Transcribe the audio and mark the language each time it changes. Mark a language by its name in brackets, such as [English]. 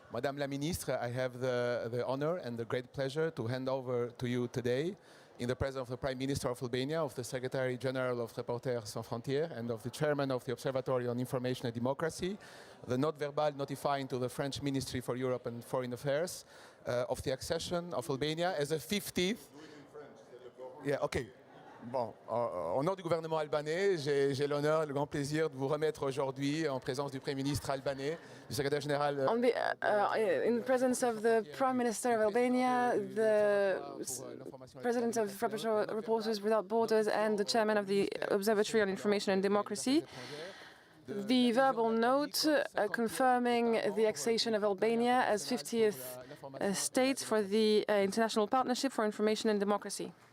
[French] Madame la Ministre, [English] I have the honor and the great pleasure to hand over to you today, in the presence of the Prime Minister of Albania, of the Secretary-General of Reporters Sans Frontières, and of the Chairman of the Observatory on Information and Democracy, the note verbal notifying to the French Ministry for Europe and Foreign Affairs of the accession of Albania as a 50th. Yeah, okay. [French] Bon, au nom du gouvernement albanais, j'ai l'honneur et le grand plaisir de vous remettre aujourd'hui, en présence du Premier ministre albanais, du secrétaire général. [English] In the presence of the Prime Minister of Albania, the President of Reporters Without Borders, and the Chairman of the Observatory on Information and Democracy, the verbal note confirming the accession of Albania as 50th state for the International Partnership for Information and Democracy.